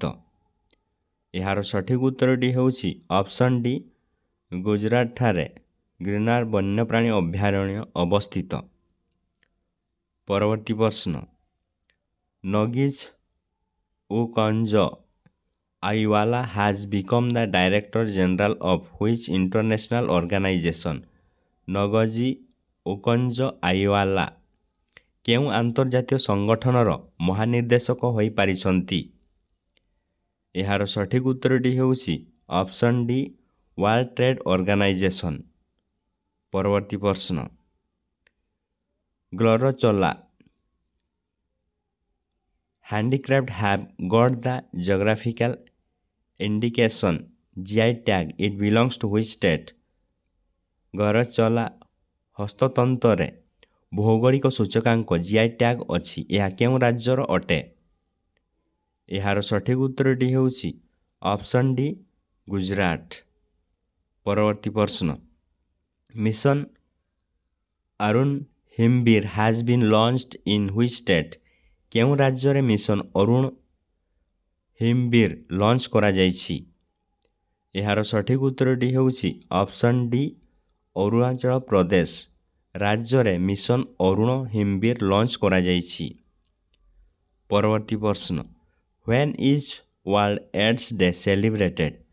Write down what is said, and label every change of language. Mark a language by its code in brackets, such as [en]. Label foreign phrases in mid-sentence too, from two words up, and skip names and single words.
[or] ଏହାର ସଠିକ୍ ଉତ୍ତରଟି ହେଉଛି [en] option D [or] ଗୁଜରାଟଠାରେ ଗ୍ରିନାର ବନ୍ୟପ୍ରାଣୀ ଅଭୟାରଣ୍ୟ ଅବସ୍ଥିତ। ପରବର୍ତ୍ତୀ ପ୍ରଶ୍ନ, [en] ନଗିଜ୍ ଉକଞ୍ଜ ଆଇୱାଲା has become the Director General of which international organization? [or] ନଗଜି ଉକଞ୍ଜ ଆଇୱାଲା କେଉଁ ଆନ୍ତର୍ଜାତୀୟ ସଂଗଠନର ମହାନିର୍ଦ୍ଦେଶକ ହୋଇପାରିଛନ୍ତି? ଏହାର ସଠିକ୍ ଉତ୍ତରଟି ହେଉଛି [en] option D [or] ୱାର୍ଲଡ ଟ୍ରେଡ୍ ଅର୍ଗାନାଇଜେସନ୍। ପରବର୍ତ୍ତୀ ପ୍ରଶ୍ନ, [en] ଗ୍ଲୋରଚୋଲା handicraft have got the geographical indication GI tag. It belongs to which state? [or] ଗରଚଲା ହସ୍ତତନ୍ତରେ ଭୌଗୋଳିକ ସୂଚକାଙ୍କ GI ଟ୍ୟାଗ୍ ଅଛି, ଏହା କେଉଁ ରାଜ୍ୟର ଅଟେ? ଏହାର ସଠିକ୍ ଉତ୍ତରଟି ହେଉଛି [en] option D [or] ଗୁଜରାଟ। ପରବର୍ତ୍ତୀ ପ୍ରଶ୍ନ, [en] ମିଶନ ଅରୁଣ ହିମବୀର has been launched in which state? [or] କେଉଁ ରାଜ୍ୟରେ ମିଶନ ଅରୁଣ ହିମବୀର ଲଞ୍ଚ କରାଯାଇଛି? ଏହାର ସଠିକ୍ ଉତ୍ତରଟି ହେଉଛି [en] option D [or] ଅରୁଣାଚଳ ପ୍ରଦେଶ ରାଜ୍ୟରେ ମିଶନ ଅରୁଣ ହିମବୀର ଲଞ୍ଚ କରାଯାଇଛି। ପରବର୍ତ୍ତୀ ପ୍ରଶ୍ନ, [en] When is World AIDS Day celebrated?